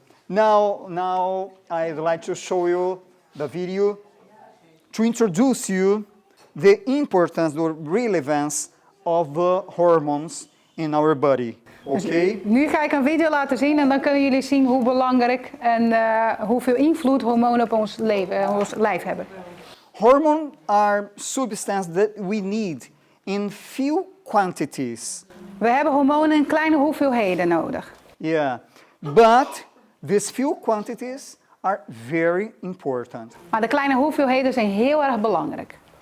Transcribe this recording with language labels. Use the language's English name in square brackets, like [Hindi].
[English] Now I'd like to show you the video to introduce you the importance or relevance of the hormones in our body. Okay? [Dutch] Nu ga ik een video laten zien en dan kunnen jullie zien hoe belangrijk en hoeveel invloed hormonen op ons leven, ons lijf hebben. [English] Hormones are substances that we need in few quantities. [Dutch] We hebben hormonen in kleine hoeveelheden nodig. [English] Yeah. But these few quantities are very important. [Dutch] Maar de kleine hoeveelheden zijn heel erg belangrijk.